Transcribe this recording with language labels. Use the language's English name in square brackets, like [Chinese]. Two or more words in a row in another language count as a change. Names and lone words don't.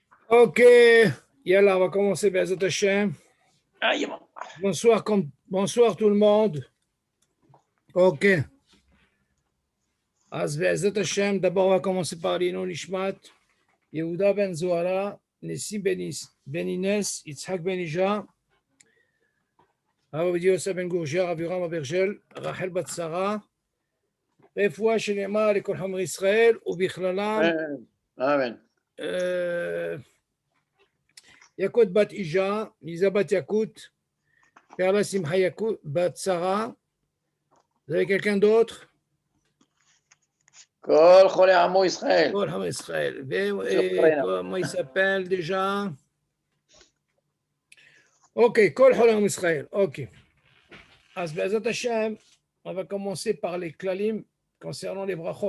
[French] Ok, yallah, on va commencer, [Hebrew] בעזרת השם. [French] Aïe, Bonsoir, bonsoir tout le monde. Ok. [Hebrew] אז בעזרת השם, [French] d'abord on va commencer par l'Inon Nishmat. [Hebrew] Yehuda ben Zohara, Nessim ben Inès, Yitzhak ben Ija, Rav Yosef ben Gourgia, Rav Yoram Abergel, Rachel bat Sarah, רפואה שלמה לכל חומר ישראל ובכללם Amen. Yakut bat Ija, Lisa bat Yakut, Perla Simcha Yakut bat Sarah. [French] Vous avez quelqu'un d'autre? [Hebrew] כל חולי עמו ישראל. כל עם ישראל. [French] Comment il s'appelle déjà? [Hebrew] Ok, כל עם ישראל. Ok. אז בעזרת השם, [French] on va commencer par les klalim concernant les brachot.